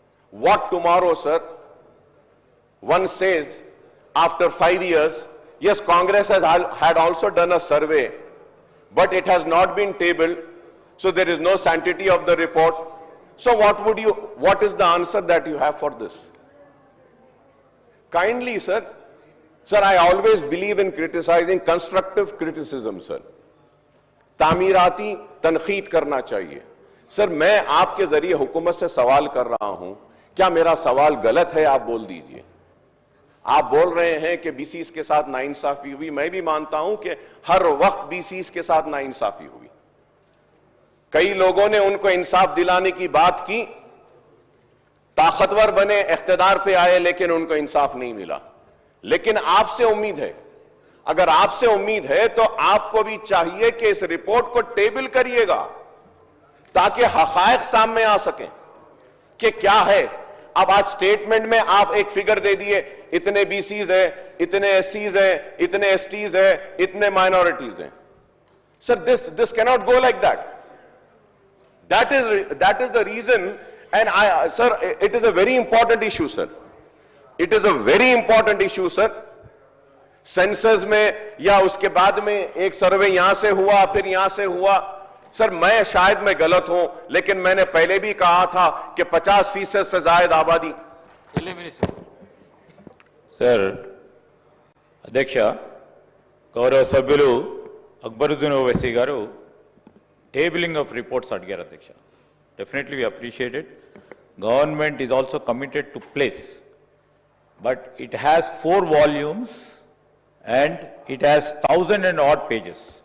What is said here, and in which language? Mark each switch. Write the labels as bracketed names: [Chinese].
[English] What tomorrow, sir? One says, after 5 years, yes, Congress had also done a survey, but it has not been tabled, so there is no sanctity of the report. So what is the answer that you have for this? Kindly, sir, I always believe in criticizing, constructive criticism, sir. [Hindi] तामीराती तनखीद करना चाहिए. Sir, मैं आपके जरिए हुकूमत से सवाल कर रहा हूं, क्या मेरा सवाल गलत है? आप बोल दीजिए. आप बोल रहे हैं कि बीसीस के साथ नाइंसाफी हुई. मैं भी मानता हूं कि हर वक्त बीसीस के साथ नाइंसाफी हुई. कई लोगों ने उनको इंसाफ दिलाने की बात की, ताकतवर बने, इख्तिदार पे आए, लेकिन उनको इंसाफ नहीं मिला. लेकिन आपसे उम्मीद है, अगर आपसे उम्मीद है तो आपको भी चाहिए कि इस रिपोर्ट को टेबल करिएगा ताकि हकायक सामने आ सके कि क्या है. अब आज स्टेटमेंट में आप एक फिगर दे दिए, इतने बीसीज है, इतने एससीज है, इतने एसटीज है, इतने माइनॉरिटीज हैं. [English] Sir, this cannot go like that. That is the reason, and sir, it is a very important issue, sir. It is a very important issue, sir. [Hindi] Census में या उसके बाद में एक सर्वे यहां से हुआ, फिर यहां से हुआ. सर, मैं शायद मैं गलत हूं, लेकिन मैंने पहले भी कहा था कि 50% से ज्यादा आबादी. सर, अध्यक्ष, [Telugu] गौरव सभ्युలు అక్బరుద్దీన్ ఓవైసీ గారు టేబులింగ్ ఆఫ్ రిపోర్ట్స్ అడిగారు. [English] అధ్యక్ష, definitely we appreciate it. Government is also committed to place, but it has 4 volumes and it has 1,000 and odd pages.